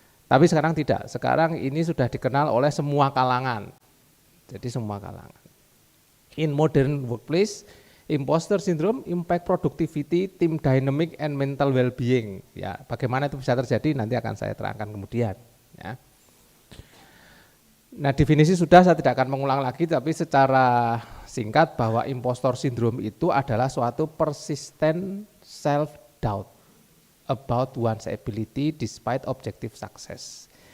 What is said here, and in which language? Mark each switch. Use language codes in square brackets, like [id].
[id] Tapi sekarang tidak, sekarang ini sudah dikenal oleh semua kalangan. Jadi semua kalangan. [en] In modern workplace, impostor syndrome impact productivity, team dynamic, and mental well-being. [id] Ya, bagaimana itu bisa terjadi nanti akan saya terangkan kemudian. Ya. Nah, definisi sudah, saya tidak akan mengulang lagi, tapi secara singkat bahwa impostor syndrome itu adalah suatu [en] persistent self-doubt about one's ability despite objective success.